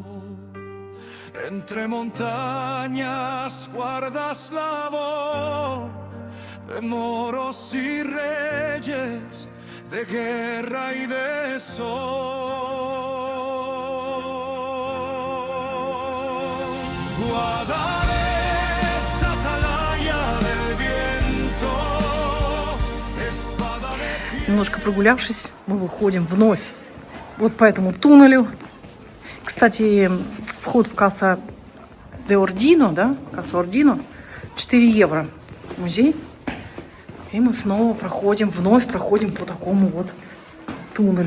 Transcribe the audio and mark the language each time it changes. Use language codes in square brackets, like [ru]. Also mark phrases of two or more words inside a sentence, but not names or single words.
[es] Entre montañas guardas la voz de moros y reyes, de guerra y de sol. Guadalest, atalaya del viento, espada de piedra. [ru] Немножко прогулявшись, мы выходим вновь вот по этому туннелю. Кстати, вход в Каса де Ордино, да, Каса Ордино, 4 евро. Музей. И мы снова вновь проходим по такому вот туннелю.